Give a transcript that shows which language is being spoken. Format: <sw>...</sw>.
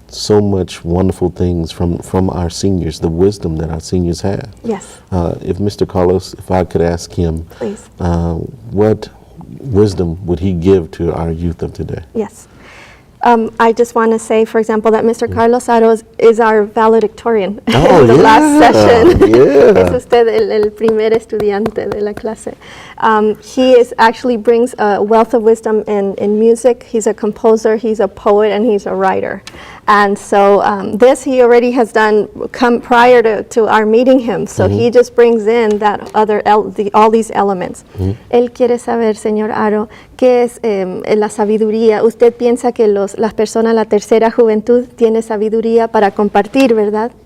<en>so much wonderful things from our seniors, the wisdom that our seniors have. Yes. If Mr. Carlos, if I could ask him, Please. What wisdom would he give to our youth of today? Yes. I just want to say, for example, that Mr. Carlos Haro is our valedictorian in the last session. Yeah.</en> <es>Es usted el primer estudiante de la clase.</es> <en>He actually brings a wealth of wisdom in music. He's a composer, he's a poet, and he's a writer. And so this he already has done prior to our meeting him. So he just brings in that all these elements.</en> <es>Él quiere saber, señor Haro, ¿qué es la sabiduría? Usted piensa que las personas, la tercera juventud, tiene sabiduría para compartir, ¿verdad?</es>